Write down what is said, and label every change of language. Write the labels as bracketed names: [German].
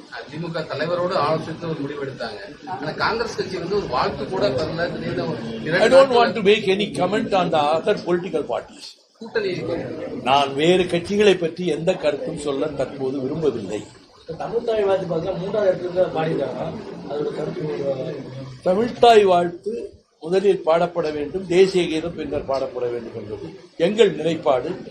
[Tamil] திமுக தலைவரோடு ஆலோசித்து ஒரு முடிவு எடுத்தாங்க. ஆனா காங்கிரஸ் கட்சி வந்து ஒரு வாழ்த்து கூட தரல. [English] I don't want to make any comment on the other political parties. [Tamil] கூட்டணி நான் வேறு கட்சிகளை பற்றி எந்த கருத்தும் சொல்ல தற்போது விரும்பவில்லை. தமிழ்தாய் வாழ்த்து பார்த்தா 3வது இடத்துல பாடிட்டாங்க. அதோட கருத்து, தமிழ்தாய் வாழ்த்து முதலில் பாடப்பட வேண்டும், தேசிய கீதம் பின்னர் பாடப்பட வேண்டும் என்பது எங்கள் நிலைப்பாடு.